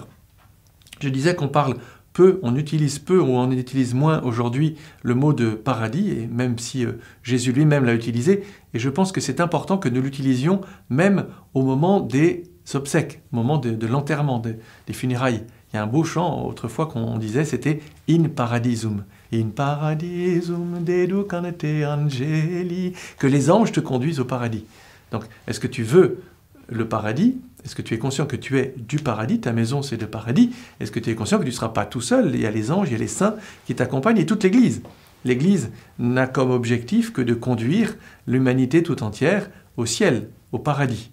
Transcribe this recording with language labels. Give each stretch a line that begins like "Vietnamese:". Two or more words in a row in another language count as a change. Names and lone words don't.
French: Je disais qu'on parle peu, on utilise peu ou on utilise moins aujourd'hui le mot de paradis, et même si Jésus lui-même l'a utilisé, et je pense que c'est important que nous l'utilisions même au moment des obsèques, au moment de l'enterrement, des funérailles. Il y a un beau chant autrefois qu'on disait, c'était «
Latin: In paradisum ». In paradisum deducante angeli,
French: que les anges te conduisent au paradis. Donc, est-ce que tu veux le paradis? Est-ce que tu es conscient que tu es du paradis? Ta maison, c'est le paradis. Est-ce que tu es conscient que tu ne seras pas tout seul? Il y a les anges, il y a les saints qui t'accompagnent et toute l'Église. L'Église n'a comme objectif que de conduire l'humanité tout entière au ciel, au paradis.